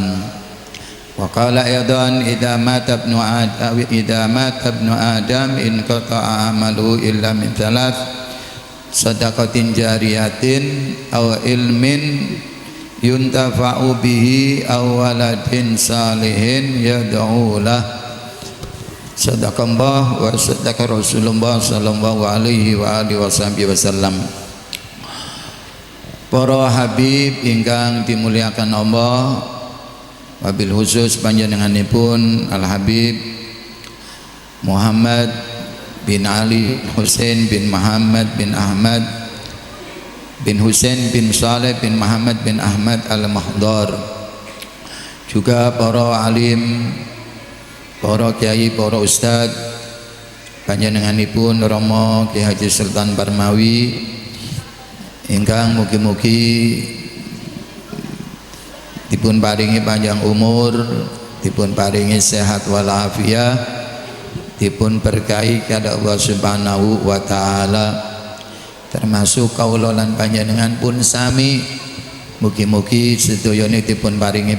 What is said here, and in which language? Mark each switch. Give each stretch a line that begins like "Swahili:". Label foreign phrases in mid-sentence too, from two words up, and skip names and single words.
Arabic: وقال أيضا إذا مات ابن آدم انقطع عمله إلا من ثلاث صدقة جارية أو علم ينتفع به أو ولد صالح يدعو له. صدق الله وصدق رسول الله صلى الله عليه وعلى آله وسلم.
Javanese: Para habib ingkang dimuliakan Allah,
Arabic: وبالخصوص
Javanese: panjenenganipun Al Habib Muhammad bin Ali Hussein bin Muhammad bin Ahmad bin Hussein bin Saleh bin Muhammad bin Ahmad Al-Mahdar, juga para alim, para kiai, para ustad, panjenenganipun Romo Ki Haji Sultan Barmawi ingkang mugi-mugi dipun paringi panjang umur, dipun paringi sehat walafiat, dipun berkahi kada
Arabic: الله سبحانه وتعالى,
Javanese: termasuk kaula lan panjenengan pun sami mugi-mugi sedayane dipun paringi